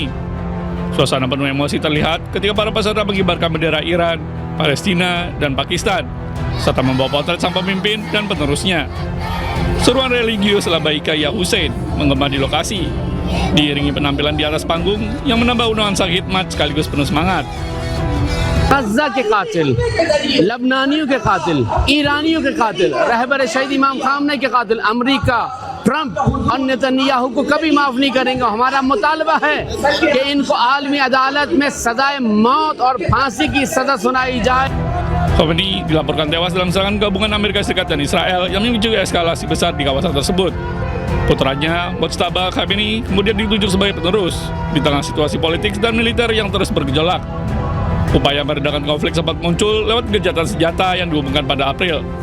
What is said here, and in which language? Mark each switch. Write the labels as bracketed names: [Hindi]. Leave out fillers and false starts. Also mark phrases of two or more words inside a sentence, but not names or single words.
[Indonesian] Suasana penuh emosi terlihat ketika para peserta mengibarkan bendera Iran, Palestina, dan Pakistan, serta membawa potret sang pemimpin dan penerusnya. Seruan religius [Arabic] لبيك يا حسين [Indonesian] menggema di lokasi, diiringi penampilan di atas panggung yang menambah undangan sang khidmat sekaligus penuh semangat. [Urdu] غزہ کے قاتل، لبنانیوں کے قاتل، ایرانیوں کے قاتل، رہبر شہید امام خامنہ کے قاتل، امریکہ، ٹرمپ اور نیتن یاہو کو کبھی معاف نہیں کریں گے. ہمارا مطالبہ ہے کہ ان کو عالمی عدالت میں سزائے موت اور پھانسی کی سزا سنائی جائے. [Indonesian] Khamenei dilaporkan tewas dalam serangan gabungan Amerika Serikat dan Israel yang memicu eskalasi besar di kawasan tersebut. Putranya, Mojtaba Khamenei, kemudian ditunjuk sebagai penerus di tengah situasi politik dan militer yang terus bergejolak. Upaya meredakan konflik sempat muncul lewat gencatan senjata yang diumumkan pada April.